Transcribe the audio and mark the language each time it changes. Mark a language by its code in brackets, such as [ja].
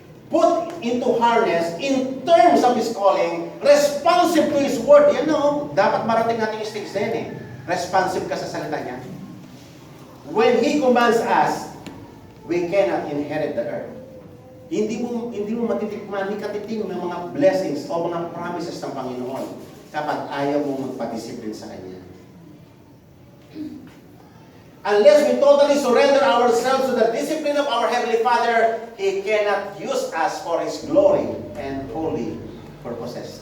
[en] Put into harness in terms of His calling, responsive to His word. [tl] Yan dapat marating natin yung stage na yan Responsive ka sa salita niya. [en] When He commands us, we cannot inherit the earth. [tl] Hindi mo matitikman, hindi katiting ng mga blessings o mga promises ng Panginoon kapag ayaw mo magpadisiplin sa Kanya. [en] Unless we totally surrender ourselves to the discipline of our Heavenly Father, He cannot use us for His glory and holy purposes.